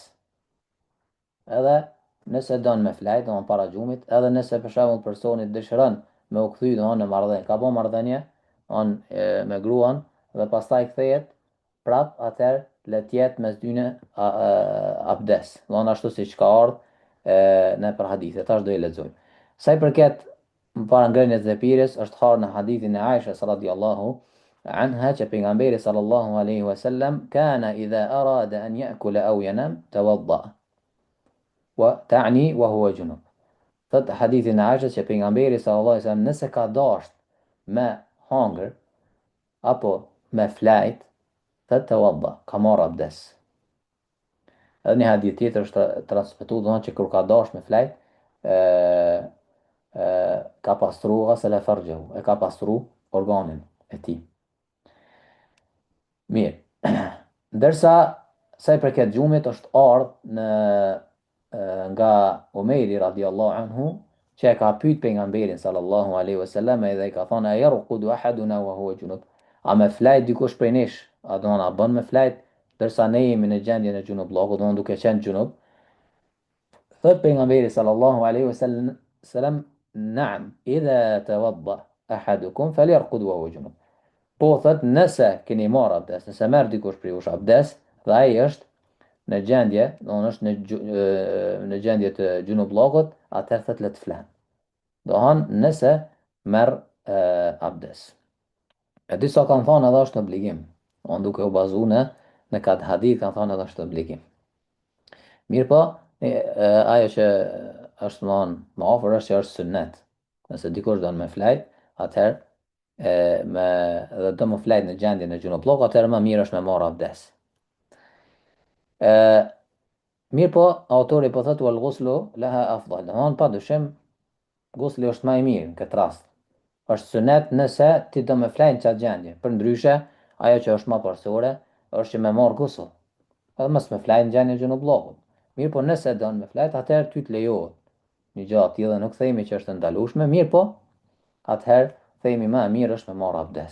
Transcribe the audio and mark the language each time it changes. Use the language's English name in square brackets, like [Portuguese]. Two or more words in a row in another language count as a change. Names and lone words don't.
[Albanian] Edhe nëse don me flajt, do para gjumit, edhe nëse për shembull personi dëshiron me u kthy do në marrëdhënie, ka bën marrëdhënie on me gruan dhe pastaj kthehet prap, atëherë le të jetë mes dyne abdes. Do ashtu siç ka ardhur në për hadithe, tash do i lexoj. Sa i përket para ngrënies dhe pirjes është harë në hadithin e Aishës [Arabic] رضي الله عنها [Albanian] që pejgamberi [Arabic] صلى الله عليه وسلم كان إذا أراد أن يأكل أو ينام توضأ وتعني وهو جنب. [Albanian] Thot hadithin e Aishës që pejgamberi [Arabic] صلى الله عليه وسلم [Albanian] nëse ka dashur me hangër apo me flajt, thot tawadda, ka marr abdes. Edhe një hadith tjetër është transmetuar domthonjë që kur ka dashur me flajt, ka pastru [Arabic] غسل فرجه, [Albanian] e ka pastru organin e tij. Mirë. Ndërsa sa i përket gjumit është ardhur nga Omeri [Arabic] رضي الله عنه [Albanian] që e ka pyet pejgamberin [Arabic] صلى الله عليه وسلم [Albanian] edhe i ka thonë [Arabic] يرقد أحدنا وهو جنب. [Albanian] A me flajt dikush prej nesh? A do na bën me flajt ndërsa ne jemi në gjendjen e gjunublloku, do duke qenë gjunub? Thot pejgamberi [Arabic] صلى الله عليه وسلم نعم إذا توضأ أحدكم فليرقد وهو جنب. [Albanian] Po thot nëse keni marr abdes, nëse merr dikush prej jush abdes dhe ai është në gjendje, do të është në gjendje të gjunubllogut, atëherë thot le të flan. Do nëse merr abdes. E disa kanë thonë edhe është obligim. On duke u bazu në këtë hadith kanë thonë edhe është obligim. Mirë po, ajo që është më afër është që është sunnet. Nëse dikush don me flajt, atëherë dhe do më flajt në gjendjen e gjunublloku, atëherë më mirë është me marr abdes. Mirë po, autori po thotë [Arabic] والغسل لها أفضل. [Albanian] Pa dyshim, ghusli është më i mirë në këtë rast. Është sunet nëse ti do me flajt në çat gjendje. Për ndryshe, ajo që është më përsore është që me marr ghusl. Edhe mos me flajt në gjendjen e gjunublllokut. Mirë po nëse don me flajt, atëherë ty të lejohet. Një gjë aty dhe nuk themi që është ndalueshme, mirë po, atëherë themi më e mirë është me marr abdes.